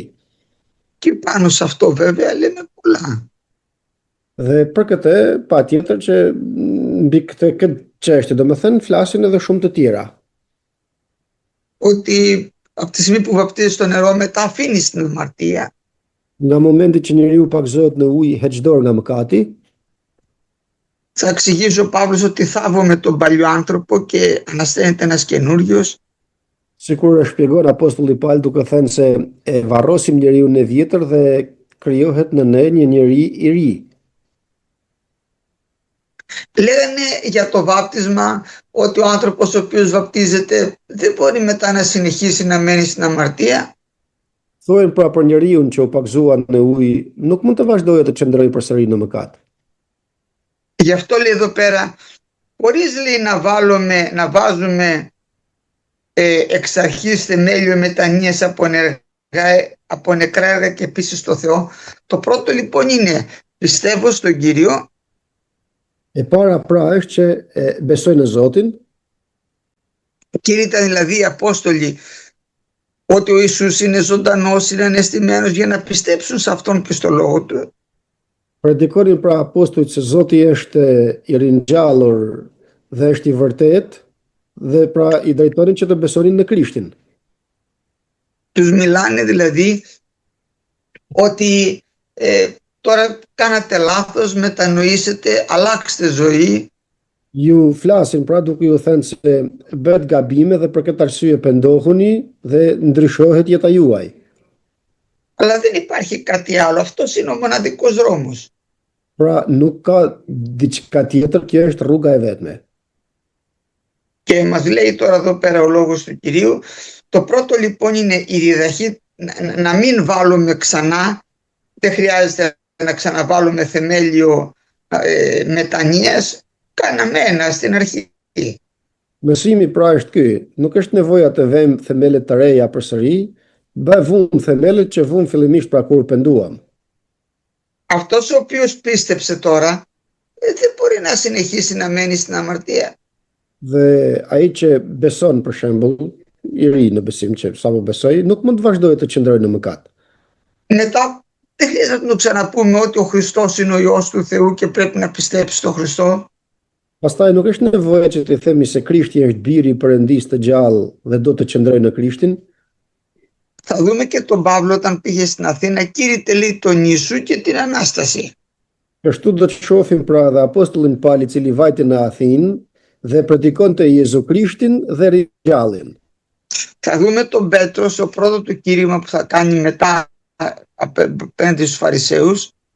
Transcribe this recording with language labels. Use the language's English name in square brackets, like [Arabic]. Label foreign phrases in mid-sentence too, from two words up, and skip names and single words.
[Greek] Και πάνω σε αυτό βέβαια λέμε πολλά. [Albanian] Dhe për këtë, patjetër që mbi këtë çështje, domethënë flasin edhe shumë të tjera. [Greek] Ότι από τη στιγμή που βαπτίζεις στο νερό μετά αφήνεις την αμαρτία. [Albanian] Nga momenti që njeriu pagëzohet në ujë, heq dorë nga mëkati. [Greek] Θα εξηγήσει ο Παύλος ότι θάβουμε τον παλιό άνθρωπο και ανασταίνεται ένας καινούριος. [Albanian] Sikur e shpjegon apostulli Paul duke thënë se e varrosim njeriu e vjetër dhe krijohet në ne një njeri i ri. [Greek] Λέγανε για το βάπτισμα ότι ο άνθρωπος ο οποίος βαπτίζεται δεν μπορεί μετά να συνεχίσει να μένει στην αμαρτία. [Albanian] Thonë pra për njeriu që u pagëzua në ujë, nuk mund të vazhdojë të qëndrojë përsëri në mëkat. [Greek] Γι' αυτό λέει εδώ πέρα, χωρίς λέει να βάζουμε εξ αρχής θεμέλιο μετανοίας από νεκρά έργα και επίσης στο Θεό. Το πρώτο λοιπόν είναι πιστεύω στον Κύριο. [Albanian] E para pra është që besoj në Zotin. [Greek] Κήρυταν δηλαδή οι Απόστολοι ότι ο Ιησούς είναι ζωντανός, είναι ανεστημένος για να πιστέψουν σε Αυτόν και στο Λόγο Του. [Albanian] Predikonin pra apostujt se Zoti është i ringjallur dhe është i vërtet dhe pra i drejtonin që të besonin në Krishtin. [Greek] Τους μιλάνε δηλαδή ότι τώρα κάνατε λάθος, μετανοήσετε, αλλάξτε ζωή. [Albanian] Ju flasin pra duke ju thënë se bëhet gabime dhe për këtë arsye pendohuni dhe ndryshohet jeta juaj. [Greek] Αλλά δεν υπάρχει κάτι άλλο. Αυτός είναι ο μοναδικός δρόμος. [Albanian] Pra nuk ka diçka tjetër, kjo është rruga e vetme. [Greek] Και μας λέει τώρα εδώ πέρα ο λόγος του Κυρίου, το πρώτο λοιπόν είναι η διδαχή, να μην βάλουμε ξανά, δεν χρειάζεται να ξαναβάλουμε θεμέλιο μετανοίας, κάναμε ένα στην αρχή. [Albanian] Mësimi pra është ky, nuk është nevoja të vëmë themelet të reja përsëri, vum themelet që vum fillimisht pra kur penduam. [Greek] Αυτός ο οποίος πίστεψε τώρα, δεν μπορεί να συνεχίσει να μένει στην αμαρτία. [Albanian] Dhe ai që beson për shembull, i ri në besim që sapo besoi, nuk mund të vazhdojë të qëndrojë në mëkat. [Greek] Μετά δεν χρειάζεται να του ξαναπούμε ότι ο Χριστός είναι ο Υιός του Θεού και πρέπει να πιστέψει στον Χριστό. [Albanian] Pastaj nuk është nevojë që të themi se Krishti është biri i Perëndisë të gjallë dhe do të qëndrojë në Krishtin. [Greek] Θα δούμε και τον Παύλο όταν πήγε στην Αθήνα, κήρυτε λέει τον Ιησού και την Ανάσταση. [Albanian] Kështu do të shohim pra dhe apostullin Paul i cili vajte në Athinë dhe predikonte Jezu Krishtin dhe ringjalljen. [Greek] Θα δούμε τον Πέτρο στο πρώτο του κήρυγμα που θα κάνει μετά απέναντι στους Φαρισαίους.